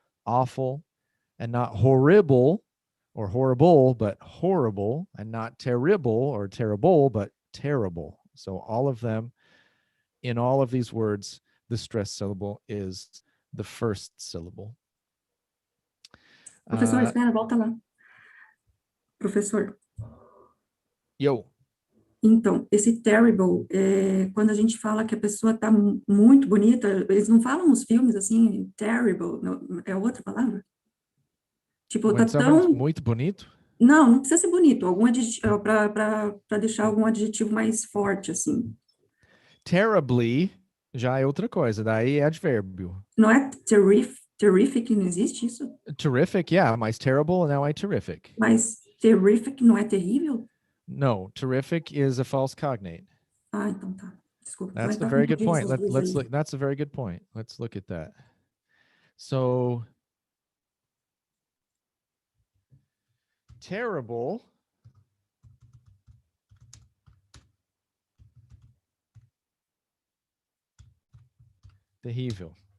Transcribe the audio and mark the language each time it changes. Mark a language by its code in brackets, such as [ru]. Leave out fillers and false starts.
[en] Awful, and not horrible or horrible, but horrible, and not terrible or terrible, but terrible. So all of them, in all of these words, the stressed syllable is the first syllable. [pt] Professor, espera, volta lá. Professor. [en] Yo. [pt] Então, esse terrible, quando a gente fala que a pessoa está muito bonita, eles não falam nos filmes assim, terrible, não, é outra palavra? Tipo, tá tão... Muito bonito? Não precisa ser bonito, algum adjetivo, para deixar algum adjetivo mais forte, assim. Terribly já é outra coisa, daí é advérbio. Não é terrific, não existe isso? Terrific, yeah, mas terrible now é terrific. Mas terrific não é terrível? [en] No, terrific is a false cognate. [pt] Ah, então tá. Desculpa. [en] That's a very good point. Let's look. That's a very good point. Let's look at that. So terrible terrível.